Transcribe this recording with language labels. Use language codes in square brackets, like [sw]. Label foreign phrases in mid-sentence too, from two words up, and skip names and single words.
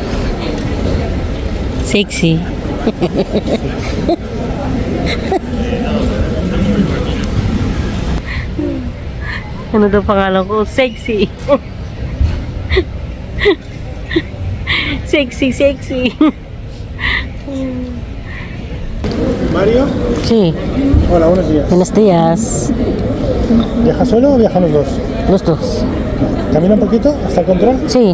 [tl] Sexy. Ano daw pangalan ko? Sexy. Sexy, sexy. Mario. [es] Sí, Hola, buenos días. buenos días. ¿Viaja solo o viajan los dos? Los dos. ¿Camina un poquito hasta el control? Sí.